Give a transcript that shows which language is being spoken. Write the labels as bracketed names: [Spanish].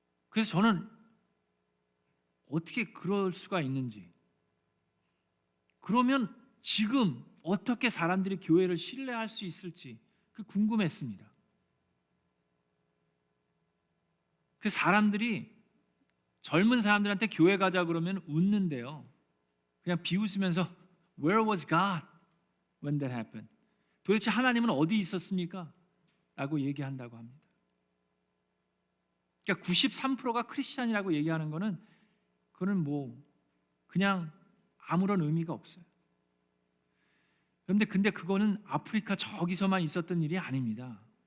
[Korean] 그래서 저는 어떻게 그럴 수가 있는지, 그러면 지금 어떻게 사람들이 교회를 신뢰할 수 있을지 그 궁금했습니다. 그 사람들이 젊은 사람들한테 교회 가자 그러면 웃는데요. 그냥 비웃으면서 [English] Where was God when that happened? [Korean] 도대체 하나님은 어디 있었습니까? 라고 얘기한다고 합니다. 그러니까 93%가 크리스찬이라고 얘기하는 거는 그거는 뭐 그냥 아무런 의미가 없어요. 그런데 그거는 아프리카 저기서만 있었던 일이 아닙니다.